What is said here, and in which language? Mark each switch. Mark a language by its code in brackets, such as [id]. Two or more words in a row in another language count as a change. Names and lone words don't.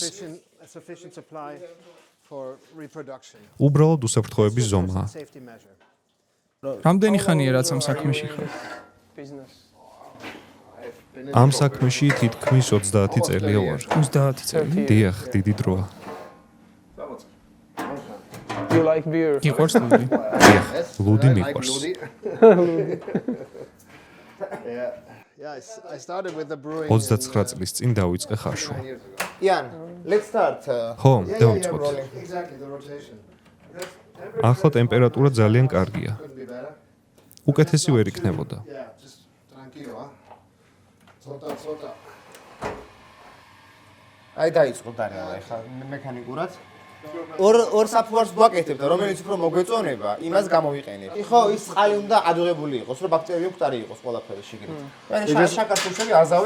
[en] Sufficient supply for reproduction. [ka] უბრალოდ უსაფრთხოების ზომაა. [en] Safety measure. [ka] რამდენი ხანია რაც ამ საქმეში ხარ? [en] Business. [ka] ამ საქმეში თითქმის 30 წელია ვარ. 30 წელი. დიახ, დიდი დროა. [en] You like beer? [ka] იყვარს ლუდი? დიახ, ლუდი მიყვარს. [en] Yeah, I started with the brewing. [ka] 29 წლის წინ დავიწყე ხარშვა. იან, [en] let's start. [ka] ხო, დავიწყოთ. [en] Exactly, the rotation. [ka] ახლა ტემპერატურა ძალიან კარგია. [en] Couldn't be better. [ka] უკეთესი ვერ იქნებოდა. [en] Yeah, just tranquilo, huh? Sota. [ka] აი დაიწყო დარება ეხლა მექანიკურად. ორ საფუარს გვაკეთებთ, რომელიც უფრო მოგვეწონება, იმას გამოვიყენებთ. ხო, ის წყალი უნდა ადუღებული იყოს, რომ ბაქტერიები მკვდარი იყოს ყველაფერი შიგნით. მე შაქარს უშევი აზავებ.